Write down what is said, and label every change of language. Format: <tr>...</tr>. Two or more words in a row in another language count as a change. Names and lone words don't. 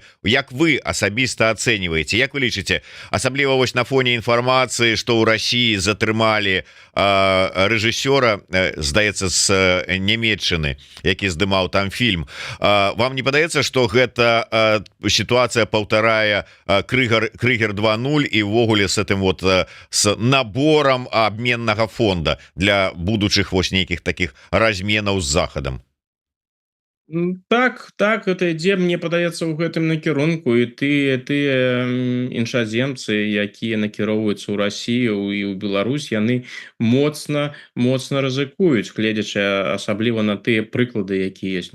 <be>Як вы асабіста ацэньваеце? Як вы лічыце, асабліва вось на фоне інфармацыі, што ў Расіі затрымалі рэжысёра, здаецца, з Нямецчыны, які здымаў там фільм. Вам не падаецца, што гэта сітуацыя паўтарае Крыгер 2.0 і ўвогуле</be> <ru>з этим вот с набором</ru> <be>абменнага фонда для будучых вось нейкіх таких разменаў з захадам? Так, гэта ідзе, мне падаецца, ў гэтым накірунку, і тыя іншаземцы, якія накіроўваюцца ў Расію і ў Беларусь, яны моцна рызыкуюць, гледзячы асабліва на тыя прыклады, якія ёсць.</be>